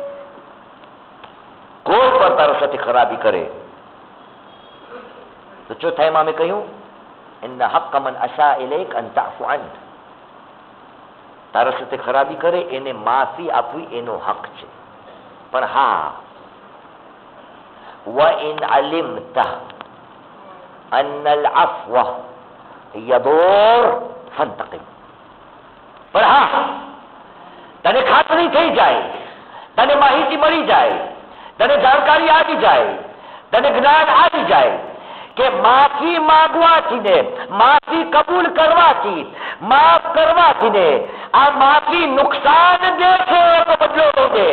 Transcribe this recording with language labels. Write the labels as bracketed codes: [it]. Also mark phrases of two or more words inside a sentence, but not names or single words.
[gu] કોઈ પણ તારા સાથે ખરાબી કરે તો ચોથા ઇમામે કહ્યું [ar] إن حق من أساء إليك أن تعفو عن. [gu] તારા સાથે ખરાબી કરે એને માફી આપવી એનો હક છે. પણ હા, [ar] وَإِنْ عَلِمْتَ أَنَّ الْعَفْوَ يَضُرُّ فَانْتَقِمْ. [gu] પણ હા, તને ખાતરી થઈ જાય, તને માહિતી મળી જાય, તને જાણકારી આવી જાય, તને જ્ઞાન આવી જાય કે માફી માંગવાથી ને માફી કબૂલ કરવાથી, માફ કરવાથી ને આ માફી નુકસાન દે છે તો બદલો નહીં દે.